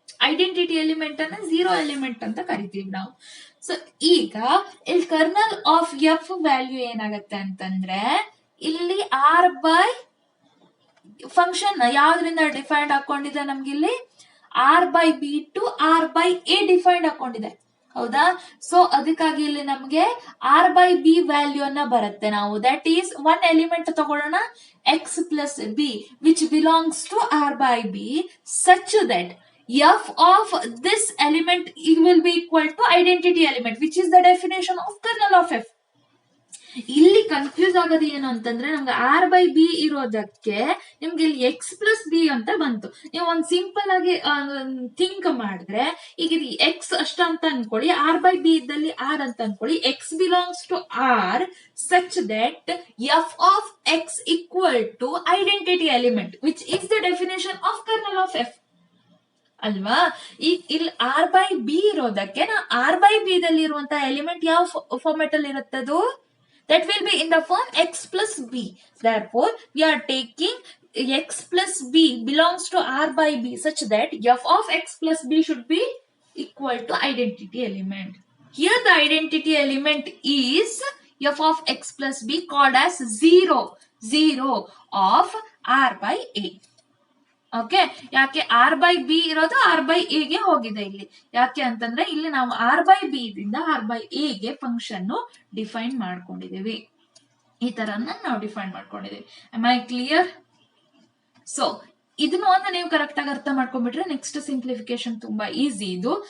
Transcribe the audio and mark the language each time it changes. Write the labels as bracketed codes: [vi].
[kn] Identity element ಅನ್ನ zero element ಅಂತ ಕರಿತೀವಿ ನಾವು. ಸೊ ಈಗ ಇಲ್ಲಿ ಕರ್ನಲ್ ಆಫ್ ಎಫ್ ವ್ಯಾಲ್ಯೂ ಏನಾಗತ್ತೆ ಅಂತಂದ್ರೆ ಇಲ್ಲಿ ಆರ್ ಬೈ ಫಂಕ್ಷನ್ ಯಾವ್ದ್ರಿಂದ ಡಿಫೈನ್ಡ್ ಹಾಕೊಂಡಿದೆ ನಮ್ಗೆ ಇಲ್ಲಿ R by B to R by A defined ಹಾಕೊಂಡಿದೆ, ಹೌದಾ? ಸೊ ಅದಕ್ಕಾಗಿ ಇಲ್ಲಿ ನಮ್ಗೆ ಆರ್ ಬೈ ಬಿ ವ್ಯಾಲ್ಯೂ ಅನ್ನ ಬರುತ್ತೆ. [en] ನಾವು that is one element ತಗೊಳ್ಳೋಣ X plus B which belongs to R by B such that f of this element will be equal to identity element which is the definition of kernel of f. [kn] ಇಲ್ಲಿ confuse ಆಗೋದು ಏನು ಅಂತಂದ್ರೆ ನಮ್ಗೆ R by B ಇರೋದಕ್ಕೆ ನಿಮ್ಗೆ ಇಲ್ಲಿ X plus B ಅಂತ ಬಂತು. ನೀವು ಒಂದ್ ಸಿಂಪಲ್ ಆಗಿ ಥಿಂಕ್ ಮಾಡಿದ್ರೆ ಈಗ ಇದು ಎಕ್ಸ್ ಅಷ್ಟ ಅಂತ ಅನ್ಕೊಳ್ಳಿ, ಆರ್ ಬೈ ಬಿ ಇದ್ದಲ್ಲಿ ಆರ್ ಅಂತ ಅನ್ಕೊಳ್ಳಿ, [en] X belongs to R such that F of X equal to identity element which is the definition of kernel of F [kn] ಅಲ್ವಾ? ಈಗ ಇಲ್ಲಿ ಆರ್ ಬೈ ಬಿ ಇರೋದಕ್ಕೆ ನಾ ಆರ್ ಬೈ ಬಿ ದಲ್ಲಿ ಇರುವಂತಹ ಎಲಿಮೆಂಟ್ ಯಾವ ಫಾರ್ಮೆಟ್ ಅಲ್ಲಿ ಇರುತ್ತದು? [en] That will be in the form x plus b. Therefore, we are taking x plus b belongs to r by b such that f of x plus b should be equal to identity element. Here the identity element is f of x plus b called as 0 of r by a. [kn] Okay, ಯಾಕೆ R by B ಇರೋದು R by A ಗೆ ಹೋಗಿದೆ ಇಲ್ಲಿ. ಯಾಕೆ ಅಂತಂದ್ರೆ ಇಲ್ಲಿ ನಾವು R by B ದಿಂದ ಆರ್ ಬೈ ಎ ಗೆ ಫಂಕ್ಷನ್ ಡಿಫೈನ್ ಮಾಡ್ಕೊಂಡಿದೀವಿ. ಈ ತರ ನಾವು define ಮಾಡ್ಕೊಂಡಿದೀವಿ. [en] Am I clear? [kn] So ಇದನ್ನು ಒಂದು ನೀವು ಕರೆಕ್ಟ್ ಆಗಿ ಅರ್ಥ ಮಾಡ್ಕೊಂಡ್ಬಿಟ್ರೆ ನೆಕ್ಸ್ಟ್ ಸಿಂಪ್ಲಿಫಿಕೇಶನ್ ತುಂಬಾ ಈಸಿ ಇದು.